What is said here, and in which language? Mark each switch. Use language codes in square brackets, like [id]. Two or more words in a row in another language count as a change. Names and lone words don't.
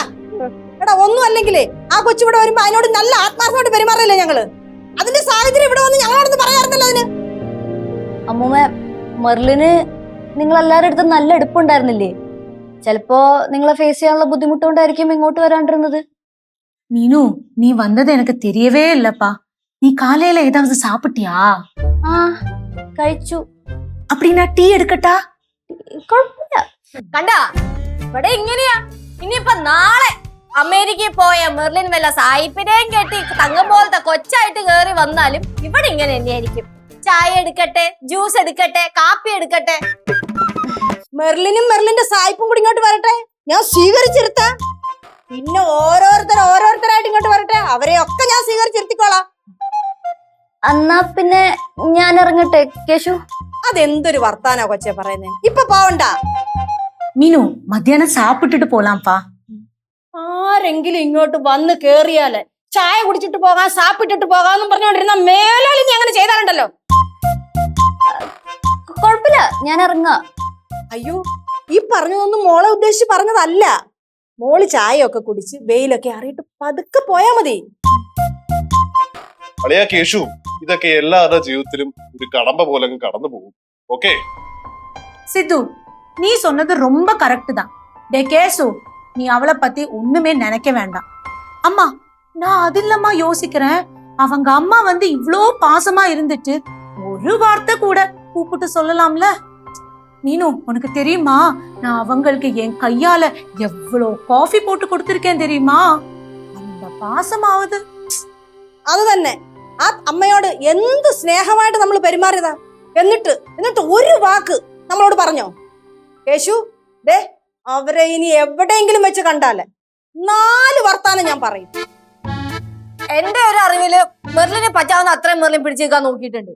[ml] എടാ ഒന്നും അല്ലെങ്കിലേ ആ കൊച്ചിവിടെ വരുമ്പോ അതിനോട് നല്ല ആത്മാർത്ഥമായിട്ട് പെരുമാറില്ലേ ഞങ്ങള്? അതിന്റെ സാഹചര്യം ഇവിടെ വന്ന് ഞങ്ങളോടൊന്ന് പറയാറുണ്ടല്ലോ അതിന്. അമ്മൂമ്മ, മെർലിന് നിങ്ങൾ എല്ലാവരുടെ അടുത്തും നല്ല എടുപ്പുണ്ടായിരുന്നില്ലേ? ചിലപ്പോ നിങ്ങളെ ഫേസ് ചെയ്യാനുള്ള ബുദ്ധിമുട്ടുകൊണ്ടായിരിക്കും ഇങ്ങോട്ട് വരാണ്ടിരുന്നത്. [ta] மீனு, நீ வந்தது எனக்கு தெரியவே இல்லப்பா. நீ காலையில ஏதாவது சாப்பிட்டியா? [ml] ആ കഴിച്ചു. [ta] அப்படின்னா டீ எடுக்கட்டா? [ml] കുഴപ്പമില്ല. കണ്ടാ, ഇവിടെ ഇങ്ങനെയാ. ഇനിയിപ്പൊ നാളെ അമേരിക്കയിൽ പോയ മെർലിൻ വല്ല സായിപ്പിനെയും കെട്ടി തങ്കം പോലത്തെ കൊച്ചായിട്ട് കേറി വന്നാലും ഇവിടെ ഇങ്ങനെ തന്നെയായിരിക്കും. ചായ എടുക്കട്ടെ, ജ്യൂസ് എടുക്കട്ടെ, കാപ്പി എടുക്കട്ടെ. മെർലിനും മെർലിന്റെ സായിപ്പും കൂടി ഇങ്ങോട്ട് വരട്ടെ, ഞാൻ സ്വീകരിച്ചിരുത്താം. പിന്നെ ഓരോരുത്തരായിട്ട് ഇങ്ങോട്ട് വരട്ടെ, അവരെയൊക്കെ ഞാൻ സ്വീകരിച്ചിരുത്തിക്കോളാം. എന്നാ പിന്നെ ഞാൻ ഇറങ്ങട്ടെ കേശു. അതെന്തൊരു വർത്താനാ കൊച്ചെ പറയുന്നേ? ഇപ്പൊ പോവണ്ട [ta] மீனு, மத்தியானம் சாப்பிட்டுட்டு போலாம்ப்பா. [ml] ആരെങ്കിലും ഇങ്ങോട്ട് വന്ന് കേറിയാല് ചായ കുടിച്ചിട്ട് പോകാം, സാപ്പിട്ടിട്ട് പോകാന്നും പറഞ്ഞോണ്ടിരുന്ന മേലാലും നീ അങ്ങനെ ചെയ്താലുണ്ടല്ലോ. കുഴപ്പമില്ല, ഞാൻ ഇറങ്ങാം. അയ്യോ, ഈ പറഞ്ഞതൊന്നും മോളെ ഉദ്ദേശിച്ച് പറഞ്ഞതല്ല. മോള് ചായയൊക്കെ കുടിച്ച് വെയിലൊക്കെ അറിയിട്ട് പതുക്കെ പോയാ മതി. അളിയാ കേശു, ഇതൊക്കെ എല്ലാവരുടെ ജീവിതത്തിലും ഒരു കടമ്പ പോലെ അങ്ങ് കടന്നു പോകും. ഓക്കെ [ta] சித்து, நீ சொன்னது ரொம்ப கரெக்ட் தான். டே கேசு, நீ அவளை பத்தி ஒண்ணுமே நினைக்க வேண்டாம். அம்மா, நான் அது இல்லம்மா யோசிக்கிறேன். அவங்க அம்மா வந்து இவ்ளோ பாசமா இருந்துட்டு ஒரு வார்த்தை கூட கூப்பிட்டு சொல்லலாம்ல? மீனு, உனக்கு தெரியுமா, நான் அவங்களுக்கு என் கையால எவ்வளோ காஃபி போட்டு கொடுத்திருக்கேன் தெரியுமா? அந்த பாசமாவது. [ml] അത് തന്നെ, ആ അമ്മയോട് എന്ത് സ്നേഹമായിട്ട് നമ്മൾ പെരുമാറിയതാ. എന്നിട്ട് ഒരു വാക്ക് നമ്മളോട് പറഞ്ഞോ? കേശു, ദേ അവരെ ഇനി എവിടെയെങ്കിലും വെച്ച് കണ്ടാല് 4 വർത്താനം ഞാൻ പറയും. എന്റെ ഒരു അറിവില് മെർലിനെ പറ്റാവുന്ന അത്രയും മെർലിൻ പിടിച്ചേക്കാൻ നോക്കിയിട്ടുണ്ട്.